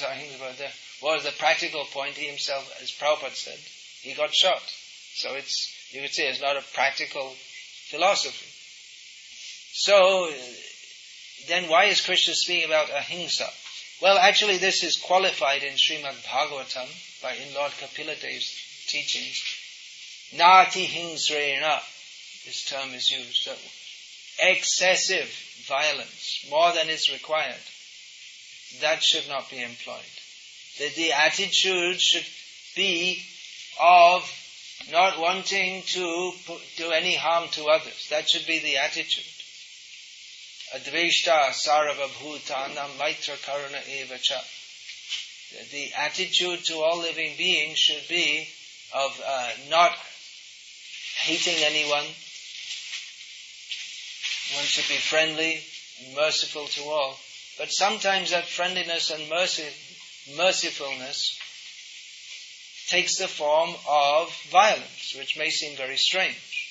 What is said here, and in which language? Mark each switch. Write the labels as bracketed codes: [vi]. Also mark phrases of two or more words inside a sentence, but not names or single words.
[en] What was the practical point? He himself, as Prabhupada said, he got shot. So you could say it's not a practical philosophy. So then why is Krishna speaking about ahimsa? Well, actually this is qualified in Srimad Bhagavatam in Lord Kapila Dev's teachings. [sa] Nati hingsrena, [en] this term is used. So, excessive violence, more than is required, that should not be employed. The attitude should be of not wanting to do any harm to others. That should be the attitude. [sa] Adveshta sarava bhutanam maitra karuna evacha. [en] The attitude to all living beings should be of not hating anyone. One should be friendly and merciful to all. But sometimes that friendliness and mercifulness takes the form of violence, which may seem very strange.